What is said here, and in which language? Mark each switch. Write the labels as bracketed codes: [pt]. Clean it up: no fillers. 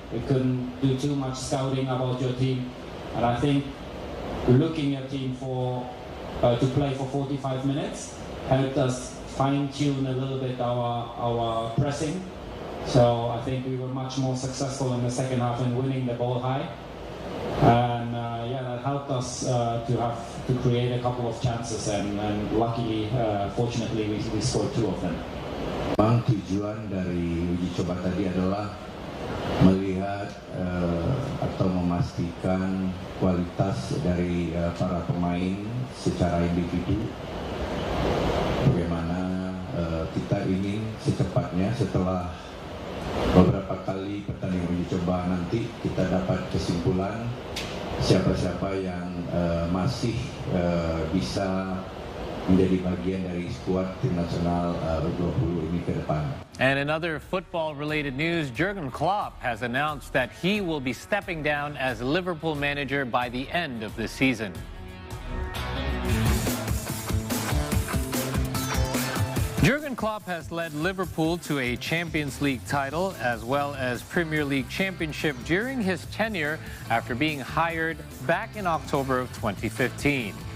[en] We couldn't do too much scouting about your team, and I think looking at team to play for 45 minutes helped us fine-tune a little bit our pressing. So I think we were much more successful in the second half in winning the ball high, and yeah, that helped us to create a couple of chances, and luckily, fortunately, we scored 2 of them. [id] Memang tujuan dari uji coba tadi adalah melihat atau memastikan kualitas dari para pemain secara individu. Bagaimana kita ingin secepatnya setelah beberapa kali pertandingan uji coba nanti kita dapat kesimpulan siapa-siapa yang masih bisa menjadi bagian dari skuad tim nasional U20 ini ke depan. [en] And in other football-related news, Jurgen Klopp has announced that he will be stepping down as Liverpool manager by the end of the season. Jurgen Klopp has led Liverpool to a Champions League title as well as Premier League championship during his tenure after being hired back in October of 2015.